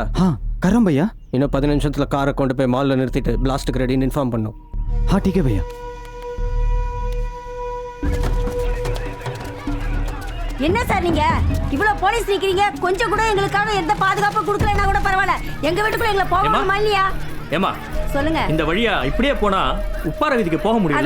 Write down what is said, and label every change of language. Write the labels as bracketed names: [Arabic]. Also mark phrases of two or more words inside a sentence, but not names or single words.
[Hindi] हाँ कर रहा हूं भैया. [Tamil] இன்னும் 15 நிமிஷத்துல காரை கொண்டு போய் மால்ல நிறுத்திட்டு பிளாஸ்ட்க்கு ரெடின்னு இன்ஃபார்ம் பண்ணனும். [Hindi] हाँ ठीक है भैया. [Tamil] என்ன சார் நீங்க இவ்வளவு போலீஸ் நிக்கிறீங்க, கொஞ்சம் கூட எங்களுக்காக எந்த பாதுகாப்பு கொடுக்கலன்னா கூட பரவாயில்ல, எங்க வீட்டுக்குள்ள எங்களை போக முடியுமா இல்லையா? ஏமா சொல்லுங்க. இந்த வழியா இப்படியே போனா உப்பார வீதிக்கு போக அது முடியல.